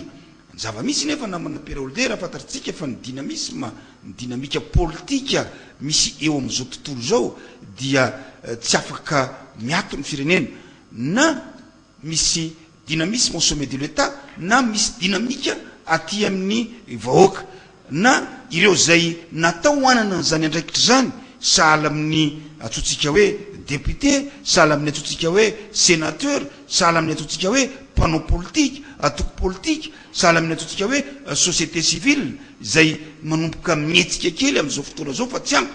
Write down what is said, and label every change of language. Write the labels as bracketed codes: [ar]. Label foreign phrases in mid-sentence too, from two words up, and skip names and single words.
[mg] Zava-misy nefa namana-pera Holder fantatritsika fa ny dinamika politika misy eo amin'izao tontolo zao dia tsy afaka miato ny firenena, na misy [fr] dynamisme au sommet de l'État, [mg] na misy dynamika aty amin'ny vahoaka, na ireo zay natao anana zany andraikitra zany sahala amin'ny atsotsika hoe député, sahala amin'ny atsotsika hoe sénateur, sahala amin'ny atsotsika hoe [fr] panneau politique, [mg] atoko politique, sahala amin'ny atsotsika hoe [fr] société civile [mg] zay manomboka mietsika kely amin'izao fotoana zao fa tsy ampy.